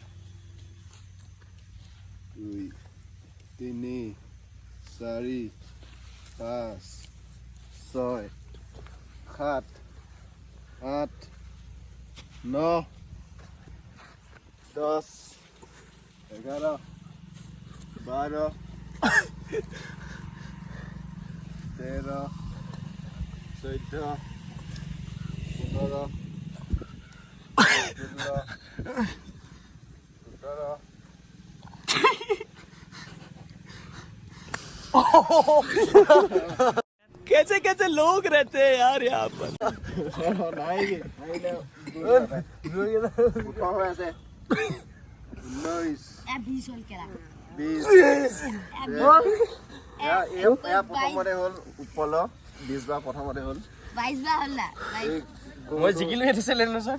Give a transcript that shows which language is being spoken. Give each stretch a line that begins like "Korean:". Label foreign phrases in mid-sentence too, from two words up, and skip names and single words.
Hindi: 2 3 4 5 6 7 8 9 10 11 12 13 14 15 कैसे कैसे लोग रहते हैं यार यहाँ पर
Assamese: প্ৰথমতে হ'ল উপল 20 বাৰ প্ৰথমতে হ'ল 22 বাৰ হ'ল না মই জিকিলোঁ সেইটো চেলেঞ্জত